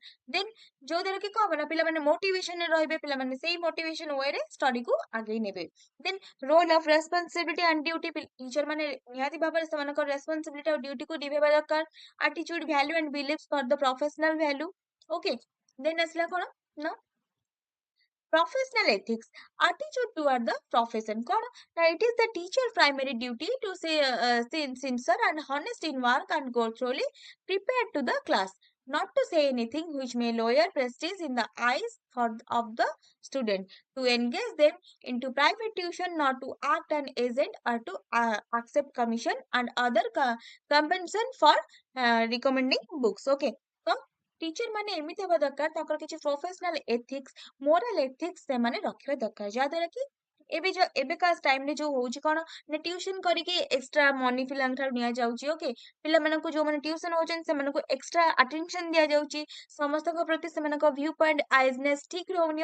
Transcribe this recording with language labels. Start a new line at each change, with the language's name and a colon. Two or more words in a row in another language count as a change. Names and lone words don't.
Odia: ଦେନ୍ ଯୋଉ ଦ୍ୱାରା କି କଣ ହବ ନା ପିଲାମାନେ ମୋଟିଭେସନରେ ରହିବେ, ପିଲାମାନେ ସେଇ ମୋଟିଭେସନ ୱେରେ ଷ୍ଟଡିକୁ ଆଗେଇ ନେବେ.
English: then role of responsibility and duty,
Odia: ଟିଚର ମାନେ ନିହାତି ଭାବରେ ସେମାନଙ୍କର ରେସ୍ପନ୍ସିବିଲିଟି ଆଉ ଡ୍ୟୁଟିକୁ ନିଭେଇବା ଦରକାର.
English: Attitude value and beliefs for the professional value. Okay, then
Odia: ଆସିଲା କଣ ନା
English: professional ethics, attitude toward the profession. Now, it is the teacher primary duty to say sincere and honest in work and go thoroughly prepared to the class, not to say anything which may lower prestige in the eyes of the student, to engage them into private tuition, not to act an agent or to accept commission and other compensation for recommending books. Okay, so teacher
Odia: ମାନେ ଏମିତି ହେବା ଦରକାର ତାଙ୍କର କିଛି
English: professional ethics moral ethics
Odia: ସେମାନେ ରଖିବା ଦରକାର, ଯାହାଦ୍ୱାରା କି ଏବେକା ଟାଇମରେ ଯୋଉ ହଉଛି କଣ ନା ଟ୍ୟୁସନ କରିକି
English: extra money
Odia: ପିଲାଙ୍କ ଠାରୁ ନିଆଯାଉଛି. ଓକେ, ପିଲାମାନଙ୍କୁ ଯୋଉମାନେ ଟ୍ୟୁସନ ହଉଛନ୍ତି ସେମାନଙ୍କୁ
English: extra attention
Odia: ଦିଆଯାଉଛି, ସମସ୍ତଙ୍କ ପ୍ରତି ସେମାନଙ୍କ
English: view point
Odia: ଆଇଜନେସ୍ ଠିକ ରହୁନି.